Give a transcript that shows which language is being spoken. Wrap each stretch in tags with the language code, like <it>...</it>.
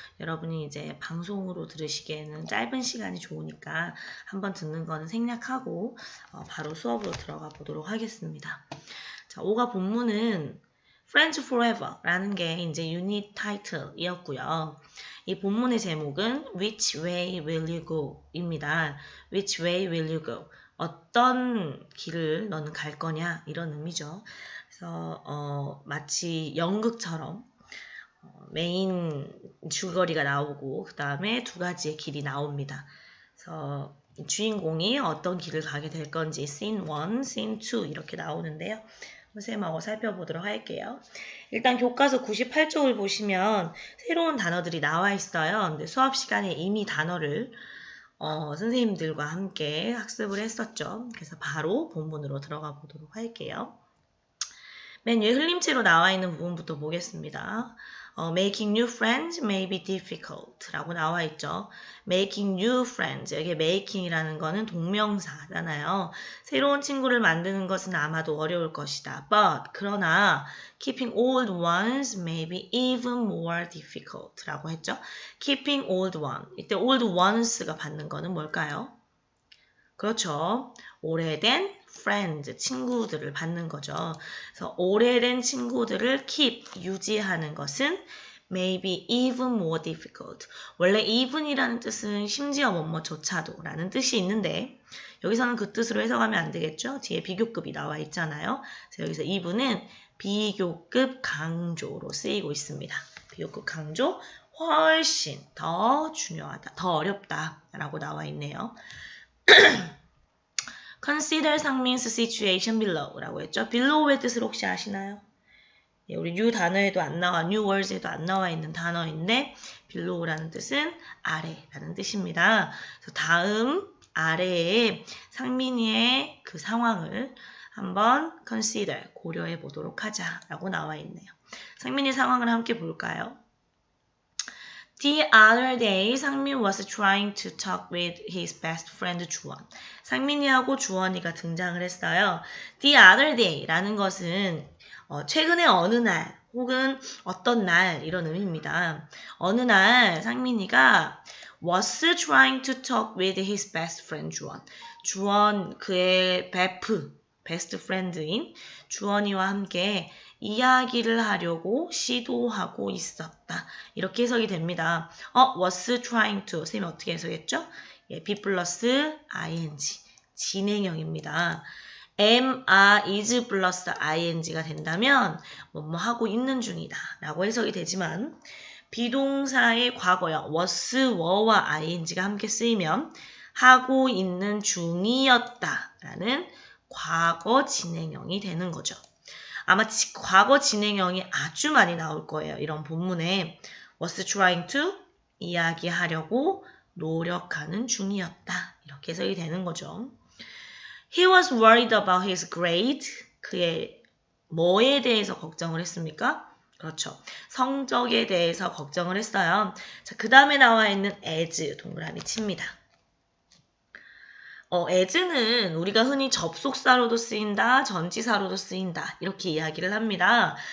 <ko>여러분이 이제 방송으로 들으시기에는 짧은 시간이 좋으니까 한번 듣는 거는 생략하고 바로 수업으로 들어가 보도록 하겠습니다. 자, 5가 본문은 Friends Forever라는 게 이제 유닛 타이틀이었고요.</ko> <en>이 본문의 제목은 Which way will you go?</en> <ko>입니다.</ko> <en>Which way will you go?</en> <ko>어떤 길을 너는 갈 거냐? 이런 의미죠. 그래서 마치 연극처럼 메인 줄거리가 나오고 그 다음에 두 가지의 길이 나옵니다. 그래서 주인공이 어떤 길을 가게 될 건지 Scene 1, Scene 2 이렇게 나오는데요. 선생님하고 살펴보도록 할게요. 일단 교과서 98쪽을 보시면 새로운 단어들이 나와 있어요. 근데 수업 시간에 이미 단어를 선생님들과 함께 학습을 했었죠. 그래서 바로 본문으로 들어가 보도록 할게요. 맨 위에 흘림체로 나와 있는 부분부터 보겠습니다.</ko> <en>Making new friends may be difficult</en> <ko>라고 나와 있죠.</ko> <en>Making new friends.</en> <ko>여기 making이라는 거는 동명사잖아요. 새로운 친구를 만드는 것은 아마도 어려울 것이다.</ko> <en>But 그러나 keeping old ones may be even more difficult</en> <ko>라고 했죠.</ko> <en>Keeping old one.</en> <ko>이때 old ones가 받는 거는 뭘까요? 그렇죠. 오래된 friends, 친구들을 받는 거죠. 그래서 오래된 친구들을 keep, 유지하는 것은</ko> <en>maybe even more difficult.</en> <ko>원래 even이라는 뜻은 심지어 뭐뭐조차도 라는 뜻이 있는데 여기서는 그 뜻으로 해석하면 안 되겠죠. 뒤에 비교급이 나와 있잖아요. 그래서 여기서 even은 비교급 강조로 쓰이고 있습니다. 비교급 강조, 훨씬 더 중요하다, 더 어렵다 라고 나와 있네요.</ko> <en>Consider 상민's situation below</en> <ko>라고 했죠. below의 뜻을 혹시 아시나요? 예, 우리 new 단어에도 안 나와, new words에도 안 나와 있는 단어인데 below라는 뜻은 아래라는 뜻입니다. 그래서 다음 아래에 상민이의 그 상황을 한번 consider, 고려해 보도록 하자라고 나와 있네요. 상민이 상황을 함께 볼까요?</ko> <en>The other day, 상민 was trying to talk with his best friend 주원.</en> <ko>상민이하고 주원이가 등장을 했어요. The other day라는 것은 최근에 어느 날 혹은 어떤 날 이런 의미입니다. 어느 날 상민이가</ko> <en>was trying to talk with his best friend</en> <ko>주원. 주원 그의 베스트 프렌드인 주원이와 함께 이야기를 하려고 시도하고 있었다. 이렇게 해석이 됩니다. was trying to. 선생님이 어떻게 해석했죠? 예, be 플러스 ing. 진행형입니다. is 플러스 ing가 된다면 뭐뭐 하고 있는 중이다 라고 해석이 되지만 비동사의 과거형 was, were와 ing가 함께 쓰이면 하고 있는 중이었다 라는 과거 진행형이 되는 거죠. 아마 과거 진행형이 아주 많이 나올 거예요. 이런 본문에 was trying to 이야기하려고 노력하는 중이었다. 이렇게 해석이 되는 거죠.</ko> <en>He was worried about his grade.</en> <ko>그의 뭐에 대해서 걱정을 했습니까? 그렇죠. 성적에 대해서 걱정을 했어요. 자, 그 다음에 나와 있는 as 동그라미 칩니다. as는 우리가 흔히 접속사로도 쓰인다, 전치사로도 쓰인다 이렇게 이야기를 합니다.</ko>